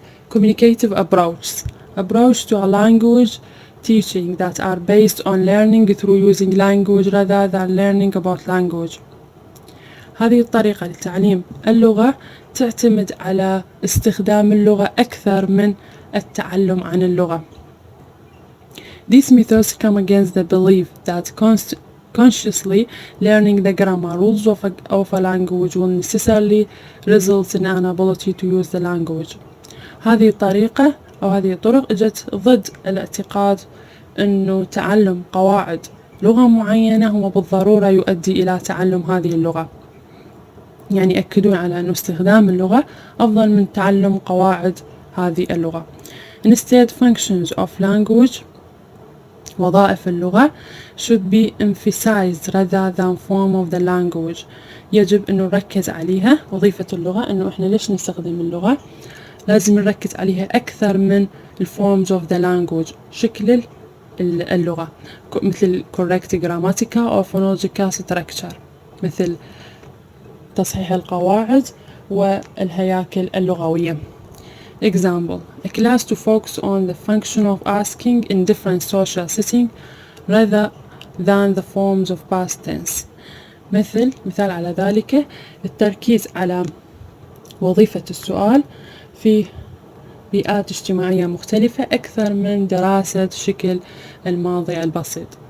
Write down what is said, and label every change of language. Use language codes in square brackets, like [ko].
[en] Communicative approach to a language teaching that are based on learning through using language rather than learning about language. [ar] هذه الطريقة لتعليم اللغة تعتمد على استخدام اللغة أكثر من التعلم عن اللغة. [en] These methods come against the belief that consciously learning the grammar rules of a language will necessarily result in an ability to use the language. [ar] هذه الطريقة أو هذه الطرق اجت ضد الاعتقاد أنه تعلم قواعد لغة معينة هو بالضرورة يؤدي إلى تعلم هذه اللغة. يعني يأكدون على أن استخدام اللغة أفضل من تعلم قواعد هذه اللغة. [en] Instead, functions of language وظائف اللغة should be emphasized rather than form of the language. [ar] يجب أن نركز عليها وظيفة اللغة أنه إحنا ليش نستخدم اللغة لازم نركز عليها أكثر من forms of the language، شكل اللغة، مثل [en] correct grammatical or phonological structure، [ar] مثل تصحيح القواعد والهياكل اللغوية. [en] Example: a class to focus on the function of asking in different social settings rather than the forms of past tense. [ar] مثال على ذلك التركيز على وظيفة السؤال في بيئات اجتماعية مختلفة أكثر من دراسة شكل الماضي البسيط.